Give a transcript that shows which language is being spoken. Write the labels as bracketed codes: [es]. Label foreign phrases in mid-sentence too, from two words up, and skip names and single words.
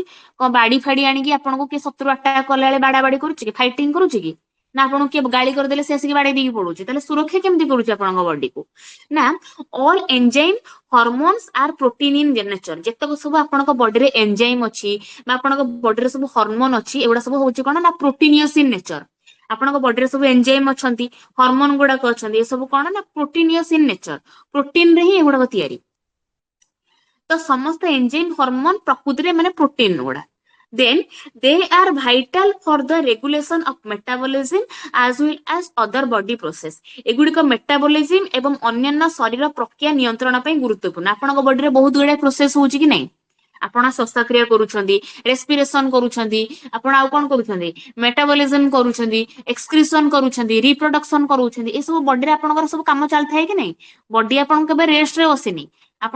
[or] କଣ ବାଡି ଫାଡି ଆଣିକି ଆପଣଙ୍କୁ କିଏ ଶତ୍ରୁ ଆଟାକ କଲା ବେଳେ ବାଡା ବାଡି କରୁଛି କି ଫାଇଟିଂ କରୁଛି କି ନା ଆପଣଙ୍କୁ କିଏ ଗାଳି କରିଦେଲେ ସେ ଆସିକି ବାଡେଇ ଦେଇକି ପଡୁଛି ତାହେଲେ ସୁରକ୍ଷା କେମିତି କରୁଛି ଆପଣଙ୍କ ବଡିକୁ ନା [en] all enzyme hormones are protein in nature [or] ଯେତେକ ସବୁ ଆପଣଙ୍କ ବଡିରେ ଏନଜାଇମ୍ ଅଛି ବା ଆପଣଙ୍କ ବଡିରେ ସବୁ ହରମୋନ ଅଛି ଏଗୁଡା ସବୁ ହଉଛି କଣ ନା [en] proteinaceous in nature [or] ଆପଣଙ୍କ ବଡିରେ ସବୁ ଏନଜାଇମ୍ ଅଛନ୍ତି ହରମୋନ ଗୁଡାକ ଅଛନ୍ତି ଏ ସବୁ କଣ ନା [en] proteinaceous in nature [or] ପ୍ରୋଟିନ ରେ ହିଁ ଏଗୁଡାକ ତିଆରି ତ ସମସ୍ତ ଏନଜାଇମ୍ ହରମୋନ ପ୍ରକୃତିରେ ମାନେ ପ୍ରୋଟିନ ଗୁଡା [en] then they are vital for the regulation of metabolism as well as other body process [or] ଏଗୁଡିକ ମେଟାବଲିଜିମ୍ ଏବଂ ଅନ୍ୟାନ୍ୟ ଶରୀର ପ୍ରକ୍ରିୟା ନିୟନ୍ତ୍ରଣ ପାଇଁ ଗୁରୁତ୍ୱପୂର୍ଣ୍ଣ ଆପଣଙ୍କ ବଡିରେ ବହୁତ ଗୁଡାଏ ପ୍ରୋସେସ ହଉଛି କି ନାଇଁ ଆପଣ ଶ୍ୱାସକ୍ରିୟା କରୁଛନ୍ତି ରେସ୍ପିରେସନ କରୁଛନ୍ତି ଆପଣ ଆଉ କଣ କରୁଛନ୍ତି ମେଟାବଲିଜିମ କରୁଛନ୍ତି ଏକ୍ସକ୍ରିସନ କରୁଛନ୍ତି ରିପ୍ରଡକ୍ସନ କରୁଛନ୍ତି ଏ ସବୁ ବଡିରେ ଆପଣଙ୍କର ସବୁ କାମ ଚାଲିଥାଏ କି ନାଇଁ ବଡି ଆପଣଙ୍କୁ କେବେ ରେଷ୍ଟ ରେ ବସିନି ଆପଣ